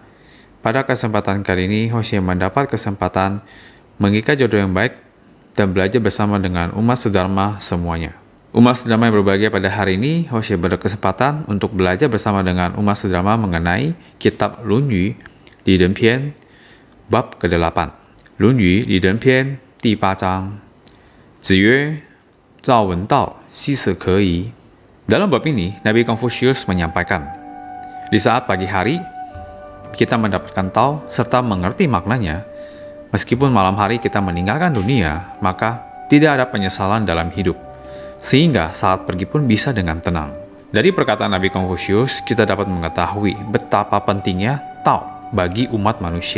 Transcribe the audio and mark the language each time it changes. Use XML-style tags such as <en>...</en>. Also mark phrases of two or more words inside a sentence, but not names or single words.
<id>Pada kesempatan kali ini, Hoshi mendapat kesempatan mengikat jodoh yang baik dan belajar bersama dengan umat sedharma semuanya. Umat sedharma yang berbahagia pada hari ini, Hoshi berkesempatan untuk belajar bersama dengan umat sedharma mengenai kitab Lun Yu di Den Pian bab ke-8. Lun Yu di Den Pian</id> <zh>第8章. 子曰：照闻道，夕死可矣.</zh> <id>Dalam bab ini, Nabi Confucius menyampaikan, di saat pagi hari, kita mendapatkan tau serta mengerti maknanya. Meskipun malam hari kita meninggalkan dunia, maka tidak ada penyesalan dalam hidup. Sehingga saat pergi pun bisa dengan tenang. Dari perkataan Nabi Confucius, kita dapat mengetahui betapa pentingnya tao bagi umat manusia.</id>